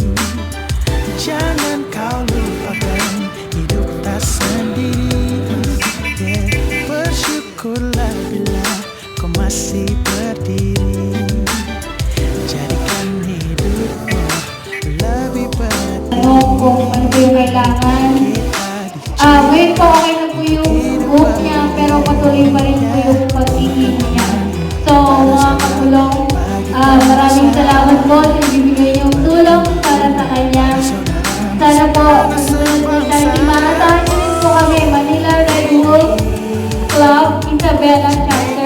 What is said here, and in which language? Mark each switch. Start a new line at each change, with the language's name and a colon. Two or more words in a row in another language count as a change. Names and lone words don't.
Indonesian: Jangan kau lupakan hidup tak sendiri, yeah. Bersyukurlah bila kau masih berdiri. Jadikan hidupmu lebih berat.
Filipino: Kung ano po yung kailangan. Ngayon po okay na po yung book niya, pero patuloy pa rin po yung pag-iing niya. So, mga kagulong, maraming salamat po sa ibibigay niyong tulong para sa kanya. Sana po, susunod po tayo, marasahan niyo rin po kami, Manila Red Wolf Club, Isabela Chapter.